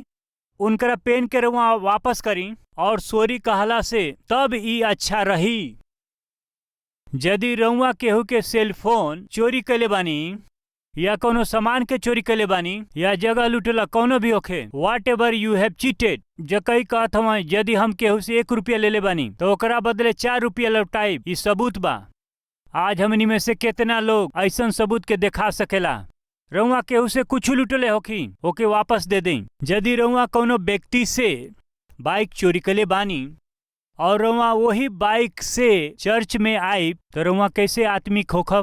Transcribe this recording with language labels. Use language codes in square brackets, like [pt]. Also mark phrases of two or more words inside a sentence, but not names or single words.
[bho] उनकरा पेन के रउआ वापस करी और सॉरी कहला से तब ई अच्छा रही। यदि रउआ केहू के [en] cell phone [bho] चोरी कैले बानी या कोनो सामान के चोरी कैले बानी या जगह लुटेला कोनो भी होखे, [en] whatever you have cheated, [bho] जकई कहत हवा यदि हम केहू से 1 रुपया ले ले बानी तो ओकरा बदले 4 रुपया लौटाई, ई सबूत बा। आज हमनी में से कितना लोग ऐसन सबूत के दिखा सकेला। रउआ केहू से कुछ लुटले होखी ओके वापस दे दें। यदि रउआ कोनो व्यक्ति से बाइक चोरी कैले बानी और रउआ वही बाइक से चर्च में आई तो रउआ कैसे आत्मिक होखब।